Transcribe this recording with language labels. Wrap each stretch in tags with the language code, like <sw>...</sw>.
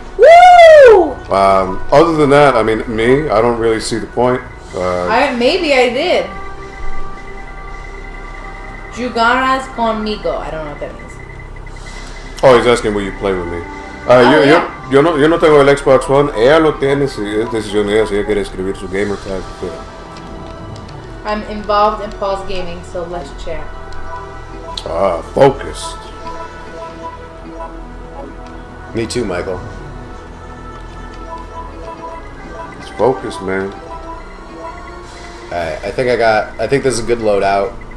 <en>Woo! Other than that, I mean, I don't really see the point. Maybe I did.</en> <es>Jugaras conmigo.</es> <en>I don't know what that means. Oh, he's asking will you play with me.</en> <es>Yo no tengo el Xbox One. Ella lo tiene, si es decisión de ella, si ella quiere escribir su gamer tag. Pero.</es> <en>I'm involved in Paul's gaming, so let's chat. Focused. Me too, Michael. It's focused, man. Alright, I think this is a good loadout.</en>